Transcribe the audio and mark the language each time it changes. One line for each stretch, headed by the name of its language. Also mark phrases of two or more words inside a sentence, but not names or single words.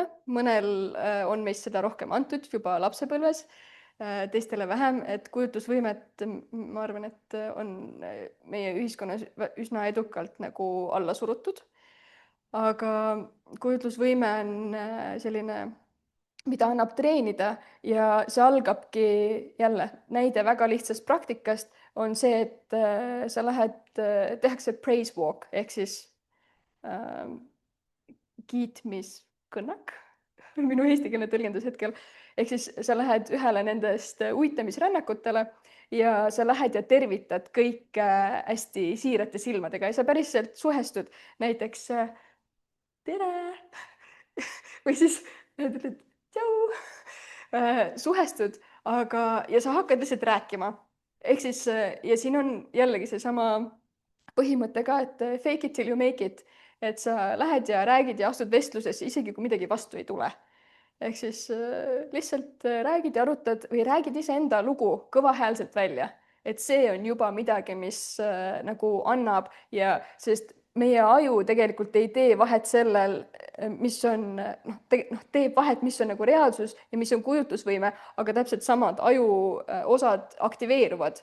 Estonian: Mõnel on meist seda rohkem antud juba lapsepõlves, teistele vähem, et kujutlusvõimet ma arvan, et on meie ühiskonnas üsna edukalt nagu alla surutud. Aga kujutlusvõime on selline, mida annab treenida ja see algabki jälle näide väga lihtsast praktikast on see, et sa tehakse
English: praise walk
Estonian: ehk siis kiitmiskõnnak, minu eestikeelne tõlgendus hetkel, ehk siis sa lähed ühele nendest uitamisrännakutele ja sa lähed ja tervitad kõike hästi siirate silmadega ja sa päriselt suhestud näiteks tere või siis ütled tšau, suhestud, ja sa hakkad lihtsalt rääkima. Ehk siis, ja siin on jällegi seesama põhimõte ka, et
English: fake it till you make it,
Estonian: et sa lähed ja räägid ja astud vestluses, isegi kui midagi vastu ei tule. ehk siis lihtsalt räägid ja arutad või räägid iseenda lugu kõvahäälselt välja, et see on juba midagi, mis nagu annab ja sest meie aju tegelikult ei tee vahet sellel, mis on teeb vahet, mis on nagu reaalsus ja mis on kujutlusvõime, aga täpselt samad aju osad aktiveeruvad.